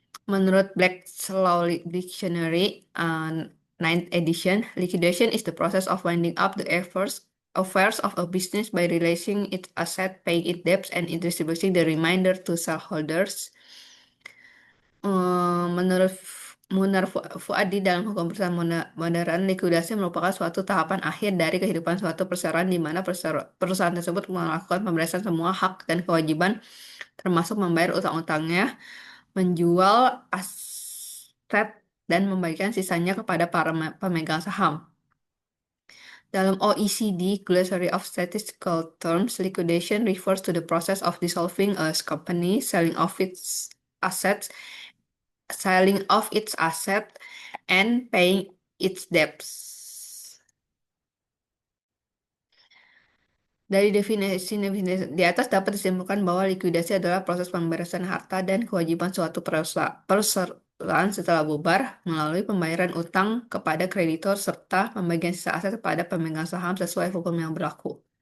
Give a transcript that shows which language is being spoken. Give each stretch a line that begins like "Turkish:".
English: Menurut Black's Law Dictionary, ninth edition, liquidation is the process of winding up the affairs of a business by releasing its asset, paying its debts, and distributing the remainder to shareholders.
Indonesian: Menurut Munar Fuadi, dalam hukum perusahaan modern, likuidasi merupakan suatu tahapan akhir dari kehidupan suatu perusahaan di mana perusahaan tersebut melakukan pemberesan semua hak dan kewajiban, termasuk membayar utang-utangnya, menjual aset, dan membagikan sisanya kepada para pemegang saham.
English: Dalam OECD Glossary of Statistical Terms, liquidation refers to the process of dissolving a company, assets, selling off its asset, and paying its debts.
Indonesian: Dari definisi di atas dapat disimpulkan bahwa likuidasi adalah proses pemberesan harta dan kewajiban suatu perusahaan setelah bubar melalui pembayaran utang kepada kreditor serta pembagian sisa aset kepada pemegang saham sesuai hukum yang berlaku.